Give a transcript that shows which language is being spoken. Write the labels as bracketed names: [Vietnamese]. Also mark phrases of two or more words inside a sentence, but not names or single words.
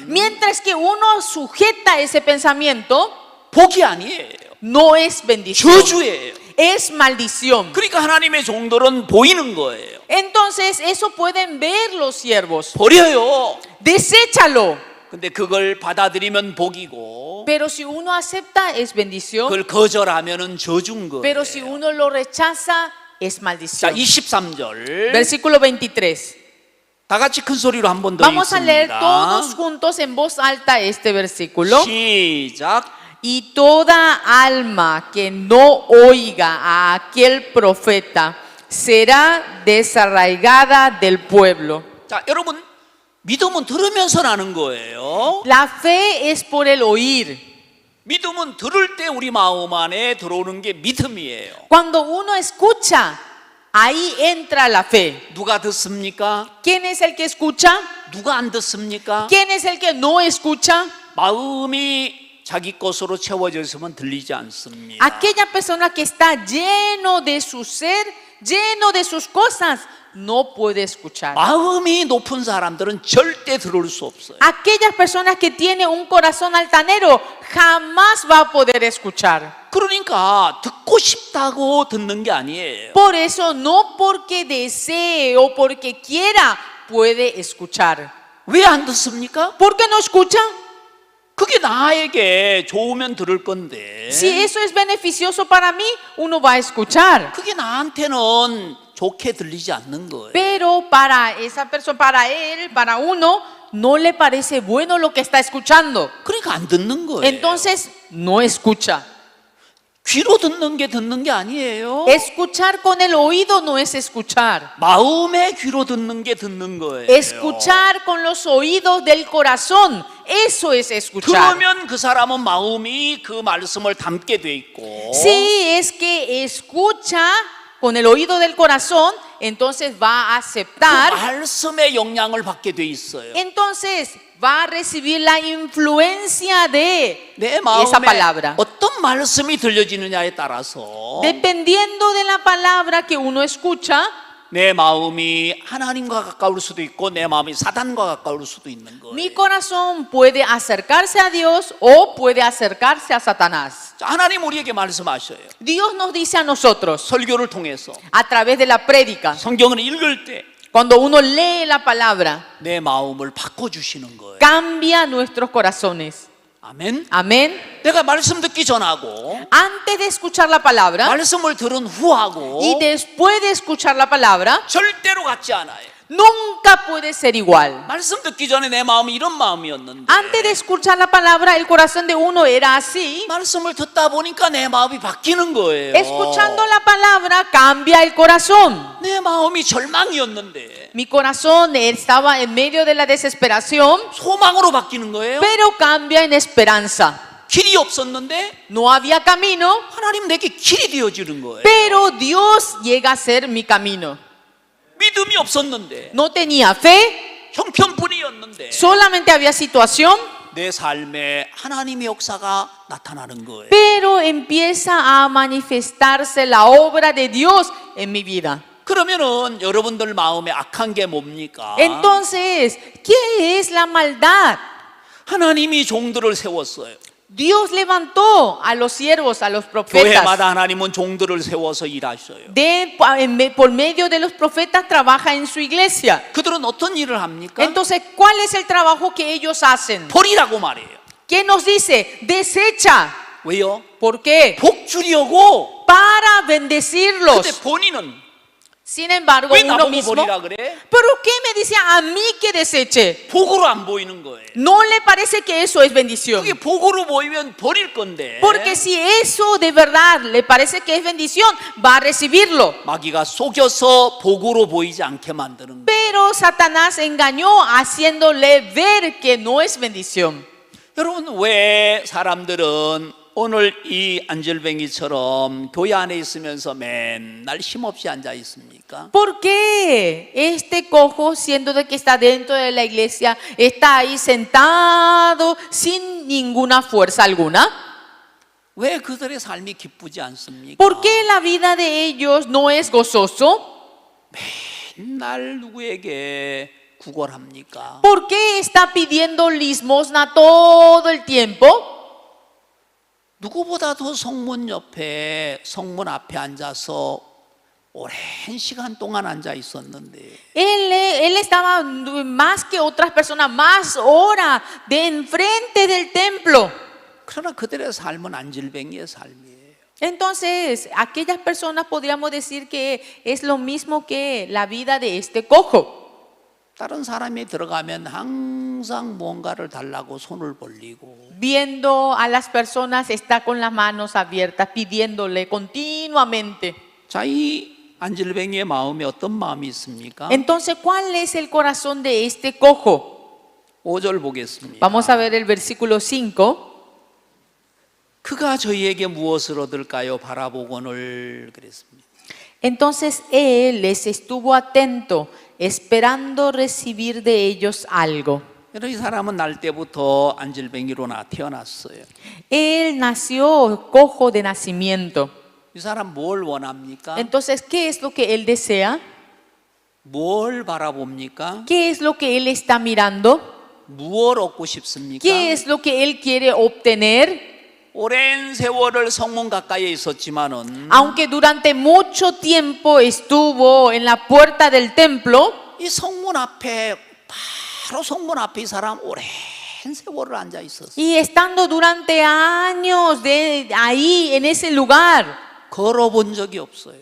[Spanish] Mientras que uno sujeta ese pensamiento, [Korean] 복이 아니에요. [Spanish] no es bendición, [Korean] 저주예요. [Spanish] es maldición. [Korean] 그러니까 하나님의 종들은 보이는 거예요. [Spanish] Entonces eso pueden ver los siervos. [Korean] 버려요. [Spanish] Deséchalo. [Korean] 근데 그걸 받아들이면 복이고 [Spanish] Pero si uno acepta es bendición. [Korean] 그걸 거절하면은 저주인 거예요. [Spanish] Pero si uno lo rechaza es [Korean] 자, [Spanish] maldición. [Korean] 23절. [Spanish] Versículo 23. [Korean] 다 같이 큰 소리로 한 번 더 [Spanish] Vamos a leer [Korean] 읽습니다. [Spanish] todos juntos en voz alta este versículo. [Korean] 시작. [Spanish] Y toda alma que no oiga a aquel profeta será desarraigada del pueblo. [Korean] 자, 여러분, 믿음은 들으면서 나는 거예요. [Spanish] La fe es por el oír. [Korean] 믿음은 들을 때 우리 마음 안에 들어오는 게 믿음이에요. [Spanish] Cuando uno escucha, ahí entra la fe. [Korean] 누가 듣습니까? [Spanish] ¿Quién es el que escucha? [Korean] 누가 안 듣습니까? [Spanish] ¿Quién es el que no escucha? [Korean] 마음이 자기 것으로 채워져 있으면 들리지 않습니다. [Spanish] Aquella persona que está lleno de su ser, lleno de sus cosas, no puede escuchar. [Korean] 마음이 높은 사람들은 절대 들을 수 없어요. [Spanish] Aquellas personas que tienen un corazón altanero jamás va a poder escuchar. [Korean] 그러니까 듣고 싶다고 듣는 게 아니에요. [Spanish] Por eso, no porque desee o porque quiera puede escuchar. [Korean] 왜 안 듣습니까? [Spanish] ¿Por qué no escucha? [Korean] 그게 나에게 좋으면 들을 건데 [Spanish] Si eso es beneficioso para mí, uno va a escuchar. [Korean] 그게 나한테는 좋게 들리지 않는 거예요. [Spanish] Pero para esa persona, para él, para uno, no le parece bueno lo que está escuchando. [Korean] 그러니까 안 듣는 거예요. [Spanish] Entonces, no escucha. [Korean] 귀로 듣는 게 아니에요. [Spanish] Escuchar con el oído no es escuchar. [Korean] 마음의 귀로 듣는 게 듣는 거예요. [Spanish] Escuchar con los oídos del corazón, eso es escuchar. [Korean] 들으면 그 사람은 마음이 그 말씀을 담게 돼 있고 [Spanish] Si es que escucha con el oído del corazón, entonces va a [Korean] 그 [Spanish] aceptar, [Korean] 말씀의 영향을 받게 돼 있어요. [Spanish] entonces va a recibir la influencia de [Korean] 내 [Spanish] esa [Korean] 마음에 [Spanish] palabra. [Korean] 어떤 말씀이 들려지느냐에 따라서 [Spanish] Dependiendo de la palabra que uno escucha, [Korean] 내 마음이 하나님과 가까울 수도 있고 내 마음이 사단과 가까울 수도 있는 거예요. [Spanish] mi corazón puede acercarse a Dios o puede acercarse a Satanás. [Korean] 자, 하나님 우리에게 말씀하셔요. [Spanish] Dios nos dice a nosotros, [Korean] 설교를 통해서 [Spanish] a través de la prédica, [Korean] 성경을 읽을 때 내 [Spanish] cuando uno lee la palabra, [Korean] 마음을 바꿔주시는 거예요. [Spanish] cambia nuestros corazones. [Korean] 아멘. [Spanish] Amén. [Korean] 내가 말씀 듣기 전하고 [Spanish] Antes de escuchar la palabra [Korean] 말씀을 들은 후하고 [Spanish] y después de escuchar la palabra, [Korean] 절대로 같지 않아요. [Spanish] nunca puede ser igual. [Korean] 말씀 듣기 전에 내 마음이 이런 마음이었는데 [Spanish] Antes de escuchar la palabra, el corazón de uno era así. [Korean] 말씀을 듣다 보니까 내 마음이 바뀌는 거예요. [Spanish] Escuchando la palabra, cambia el corazón. [Korean] 내 마음이 절망이었는데 [Spanish] Mi corazón estaba en medio de la desesperación, [Korean] 소망으로 바뀌는 거예요. [Spanish] pero cambia en esperanza. [Korean] 길이 없었는데 [Spanish] No había camino, [Korean] 하나님 내게 길이 되어주는 거예요. [Spanish] pero Dios llega a ser mi camino. [Korean] 믿음이 없었는데 [Spanish] No tenía fe, [Korean] 형편뿐이었는데 [Spanish] solamente había situación, [Korean] 내 삶에 하나님의 역사가 나타나는 거예요. [Spanish] pero empieza a manifestarse la obra de Dios en mi vida. [Korean] 그러면은 여러분들 마음에 악한 게 뭡니까? [Spanish] Entonces, ¿qué es la maldad? [Korean] 하나님이 종들을 세웠어요. [Spanish] Dios levantó a los siervos, a los profetas. [Korean] 교회마다 하나님은 종들을 세워서 일하셔요. [Spanish] Por medio de los profetas trabaja en su iglesia. [Korean] 그들은 어떤 일을 합니까? [Spanish] Entonces, ¿cuál es el trabajo que ellos hacen? [Korean] 버리라고 말해요. [Spanish] ¿Qué nos dice? Desecha. [Korean] 왜요? [Spanish] ¿Por qué? [Korean] 복 주려고. [Spanish] Para bendecirlos. [Korean] 근데 본인은 [Spanish] Sin embargo, [Korean] 왜 [Spanish] uno [Korean] 나보고 [Spanish] mismo, [Korean] 버리라 그래? [Spanish] ¿pero qué me dice a mí que deseche? [Korean] 복으로 안 보이는 거예요. [Spanish] ¿No le parece que eso es bendición? [Korean] 그게 복으로 보이면 버릴 건데. [Spanish] Porque si eso de verdad le parece que es bendición, va a recibirlo. [Korean] 마귀가 속여서 복으로 보이지 않게 만드는 거예요. [Spanish] Pero Satanás engañó haciéndole ver que no es bendición. [Korean] 여러분 왜 사람들은 오늘 이 안절뱅이처럼 교회 안에 있으면서 맨날 힘없이 앉아 있습니까? [Spanish] ¿Por qué este cojo, siendo de que está dentro de la iglesia, está ahí sentado sin ninguna fuerza alguna? [Korean] 왜 그들의 삶이 기쁘지 않습니까? [Spanish] ¿Por qué la vida de ellos no es gozoso? [Korean] 맨날 누구에게 구걸합니까? [Spanish] ¿Por qué está pidiendo limosna todo el tiempo? [Korean] 누구보다도 성문 앞에 앉아서 오랜 시간 동안 앉아 있었는데 [Spanish] Él estaba más que otras personas, más hora de enfrente del templo. [Korean] 그러나 그들의 삶은 안질뱅이의 삶이에요. [Spanish] Entonces, aquellas personas podríamos decir que es lo mismo que la vida de este cojo. [Korean] 다른 사람이 들어가면 항상 뭔가를 달라고 손을 벌리고 [Spanish] Viendo a las personas, está con las manos abiertas, pidiéndole continuamente. [Korean] 자, 이 안질뱅이의 마음에 어떤 마음이 있습니까? [Spanish] Entonces, ¿cuál es el corazón de este cojo? [Korean] 5절 보겠습니다. [Spanish] Vamos a ver el versículo 5. [Korean] 그가 저희에게 무엇을 얻을까요? 바라보거늘 그랬습니다. [Spanish] Entonces él les estuvo atento, esperando recibir de ellos algo. [Korean] 이 사람은 날 때부터 안질뱅이로 태어났어요. [Spanish] Él nació cojo de nacimiento. [Korean] 이 사람 뭘 원합니까? [Spanish] Entonces, ¿qué es lo que él desea? [Korean] 뭘 바라봅니까? [Spanish] ¿Qué es lo que él está mirando? [Korean] 무엇을 얻고 싶습니까? [Spanish] ¿Qué es lo que él quiere obtener? [Korean] 오랜 세월을 성문 가까이에 있었지만은 [Spanish] Aunque durante mucho tiempo estuvo en la puerta del templo, [Korean] 이 성문 앞에 바로 성문 앞에 이 사람 오랜 세월을 앉아 있었어요. [Spanish] y estando durante años ahí en ese lugar, [Korean] 걸어본 적이 없어요.